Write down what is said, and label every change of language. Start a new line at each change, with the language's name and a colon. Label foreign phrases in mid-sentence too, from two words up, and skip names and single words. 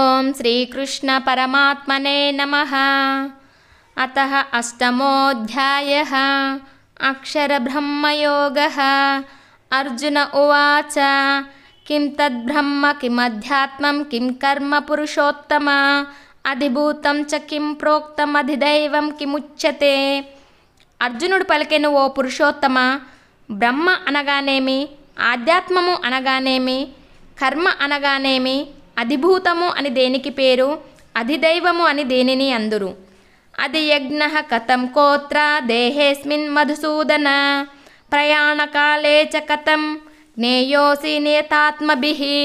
Sanskrit: श्रीकृष्ण परमात्मने नमः। अतः अष्टमोऽध्यायः अक्षरब्रह्मयोगः। अर्जुन उवाच किं तद्ब्रह्म किमध्यात्मं किं कर्म पुरुषोत्तम अधिभूतं च किं प्रोक्तम् अधिदैवं किमुच्यते।
Telugu: అర్జునుడు పలికెను, ఓ పురుషోత్తమ, బ్రహ్మ అనగానేమి, ఆధ్యాత్మము అనగానేమి, కర్మ అనగానేమి, అధిభూతము అని దేనికి పేరు, అధిదైవము అని దేనిని అందురు.
Sanskrit: అది యజ్ఞః కథం కోత్ర దేహేస్మిన్ మధుసూదన ప్రయాణకాలే చ కథం జ్ఞేయోసి నియతాత్మభిః.